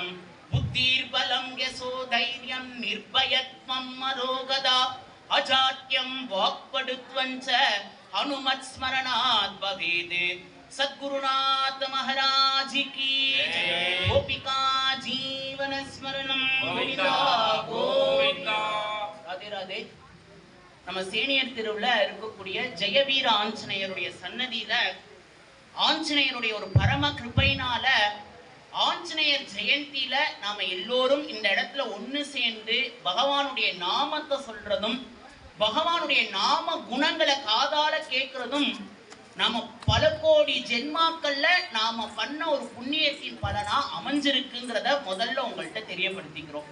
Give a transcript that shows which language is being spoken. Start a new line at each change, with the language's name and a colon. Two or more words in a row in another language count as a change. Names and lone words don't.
Sanskrit: बुद्धिर्बलं यशो धैर्यं निर्भयत्वं मरोगदा अजाड्यं वाक्पटुत्वं च हनुमत्स्मरणात् भवेत्
Hindi: सद्गुरुनाथ महाराज की जय
Sanskrit: गोपिका जीवन स्मरणं गोविंदा गोविंदा राधे राधे
Tamil: நம்ம சேனியர் தெருவுல இருக்கக்கூடிய ஜெயவீர ஆஞ்சநேயருடைய சன்னதியில ஆஞ்சநேயருடைய ஒரு பரம கிருபையினால ஆஞ்சநேயர் ஜெயந்தியில நாம எல்லோரும் இந்த இடத்துல ஒன்று சேர்ந்து பகவானுடைய நாமத்தை சொல்றதும் பகவானுடைய நாம குணங்களை காதால கேட்கறதும் நாம பல கோடி ஜென்மாக்கள்ல நாம பண்ண ஒரு புண்ணியத்தின் பலனா அமைஞ்சிருக்குங்கிறத முதல்ல உங்கள்கிட்ட தெரியப்படுத்திக்கிறோம்.